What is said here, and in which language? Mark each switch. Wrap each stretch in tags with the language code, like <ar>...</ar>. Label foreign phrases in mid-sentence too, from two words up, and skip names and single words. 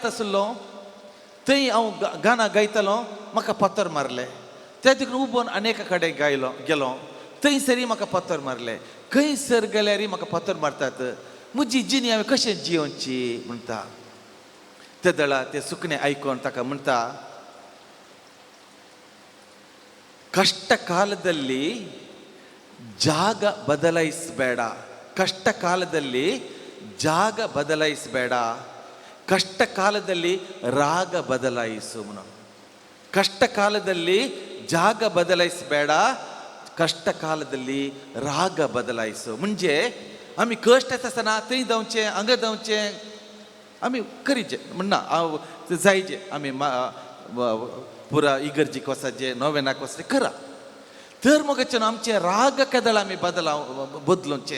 <kok>आसलो थंय हांव गाणां गायतालो म्हाका फातर मारलें त्या देखून उबोन अनेका कडेन गेलो थंयसरी म्हाका फातर मारलें खंयसर गेल्यार म्हाका फातर मारतात म्हजी जिणी हांवें कशें जियोवची म्हणटा ते दळा ते सुकणे ऐकून ताका म्हणता,</kok> <kn>ಕಷ್ಟ ಕಾಲದಲ್ಲಿ ಜಾಗ ಬದಲಾಯಿಸಬೇಡ, ಕಷ್ಟ ಕಾಲದಲ್ಲಿ ಜಾಗ ಬದಲಾಯಿಸಬೇಡ, ಕಷ್ಟ ಕಾಲದಲ್ಲಿ ರಾಗ ಬದಲಾಯಿಸು. ಕಷ್ಟ ಕಾಲದಲ್ಲಿ ಜಾಗ ಬದಲಾಯಿಸಬೇಡ, ಕಷ್ಟ ಕಾಲದಲ್ಲಿ ರಾಗ बदलायचो.</kn> <kok>म्हणजे आम्ही कष्ट येत असताना थंय जावचें हांगा जावचें आमी करीचे म्हणना जायचे आमी पुरा इगर्जीक वचचे नोवेनाक वचचें करा. तर मगच्यान आमचे राग केदळ आमी बदलूचे.</kok>